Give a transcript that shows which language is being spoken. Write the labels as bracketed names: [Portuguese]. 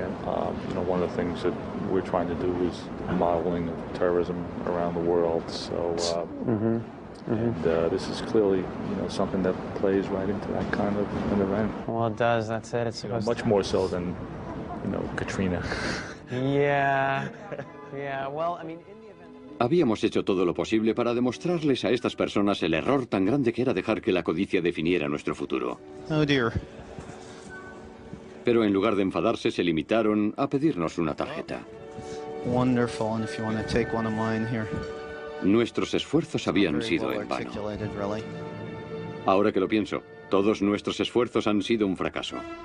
[English] One of the things that we're trying to do is modeling of terrorism around the world. So, and this is clearly, something that plays right into that kind of an event. Well, it does. That's it. It's supposed much more so than, Katrina. Yeah. Well, I mean. [Spanish] Habíamos hecho todo lo posible para demostrarles a estas personas el error tan grande que era dejar que la codicia definiera nuestro futuro. [English] Oh dear. [Spanish] Pero en lugar de enfadarse, se limitaron a pedirnos una tarjeta. [English] Wonderful, and if you want to take one of mine here. [Spanish] Nuestros esfuerzos habían sido en vano. Ahora que lo pienso, todos nuestros esfuerzos han sido un fracaso.